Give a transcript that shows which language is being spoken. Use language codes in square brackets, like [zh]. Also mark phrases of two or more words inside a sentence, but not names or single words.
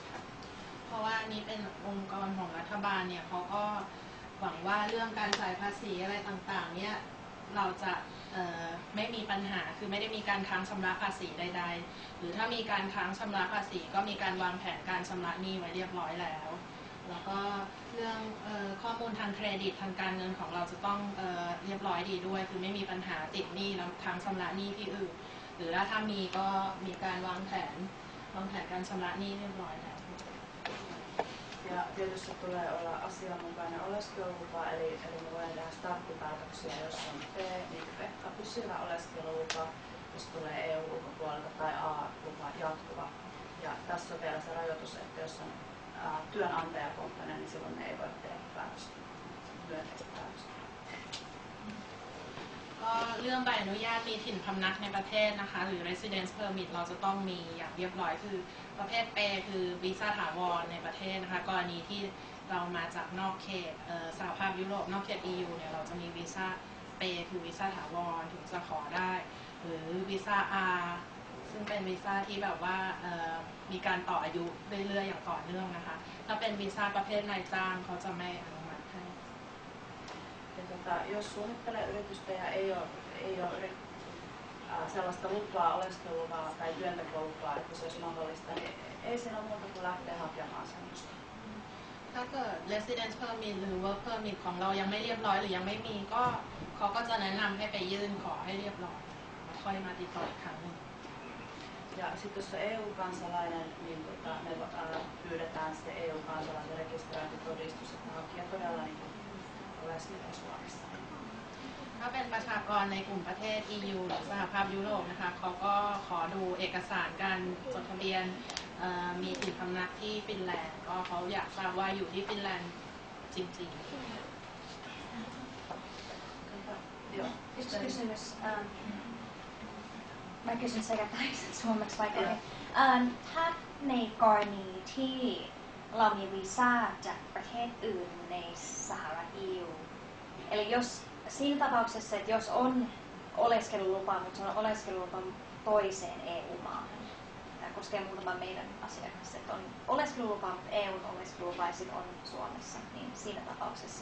[th] เพราะว่านี้เป็นองค์กรของรัฐบาลเนี่ยเขาก็หวังว่าเรื่องการจ่ายภาษีอะไรต่างๆเนี่ยเราจะ ไม่มีปัญหาคือไม่ได้มีการค้างชำระภาษีใดๆหรือถ้ามีการค้างชำระภาษีก็มีการวางแผนการชำระหนี้ไว้เรียบร้อยแล้วแล้วก็เรื่องข้อมูลทางเครดิตทางการเงินของเราจะต้องเรียบร้อยดีด้วยคือไม่มีปัญหาติดหนี้แล้วค้างชำระหนี้ที่อื่นหรือถ้ามีก็มีการวางแผนการชำระหนี้เรียบร้อยแล้ว [fi] Ja tietysti tulee olla asianmukainen oleskelulupa, eli me voidaan tehdä starttipäätöksiä, jos on B, niin pysyvä oleskelulupa, jos tulee EU-ulkopuolelta tai A-lupa jatkuva. Ja tässä on vielä se rajoitus, että jos on työnantajakohtainen, niin silloin ne ei voi tehdä päätöstä, myönteistä päätöstä. [th] ก็เรื่องใบอนุญาตมีถิ่นพำนักในประเทศนะคะหรือ [en] residence permit [th] เราจะต้องมีอย่างเรียบร้อยคือประเภทเปคือวีซ่าถาวรในประเทศนะคะกรณีที่เรามาจากนอกเขตสหภาพยุโรปนอกเขต EU เนี่ยเราจะมีวีซ่าเปคือวีซ่าถาวรถึงจะขอได้หรือวีซ่า R ซึ่งเป็นวีซ่าที่แบบว่ามีการต่ออายุเรื่อยๆอย่างต่อเนื่องนะคะถ้าเป็นวีซ่าประเภทนายจ้างเขาจะไม่อนุมัติให้ [fi] Jos suunnittelee yritystä ja ei ole sellaista lupaa, oleskelulupaa tai työntekolupaa, että se olisi mahdollista, niin ei siinä ole muuta kuin lähteä hakemaan semmoista. [th] ถ้าเกิด [en] residence permit [th] หรือ [en] work permit [th] ของเรายังไม่เรียบร้อยหรือยังไม่มีก็เขาก็จะแนะนำให้ไปยื่นขอให้เรียบร้อยแล้วค่อยมาติดต่ออีกครั้งหนึ่ง [fi] Ja sitten jos on EU-kansalainen, niin me pyydetään sitten EU-kansalaisen rekisteröintitodistus, että hakija todella niin oleskelee Suomessa. [th] ถ้าเป็นประชากรในกลุ่มประเทศ EU หรือสหภาพยุโรปนะคะเขาก็ขอดูเอกสารการจดทะเบียนมีถิ่นพำนักที่ฟินแลนด์ก็เขาอยากทราบว่าอยู่ที่ฟินแลนด์จริงๆ [fi] Yksi kysymys. Mä kysyn sekä taiksi että suomeksi vaikka ei. [th] ถ้าในกรณีที่เรามีวีซ่าจากประเทศอื่นในสหรัฐ EU, [fi] eli jos siinä tapauksessa, että jos on oleskelulupa, mutta se on oleskelulupa toiseen EU-maahan, tämä koskee muutama meidän asiakas, että on oleskelulupa, mutta EUn oleskelulupa ja sitten on Suomessa, niin siinä tapauksessa.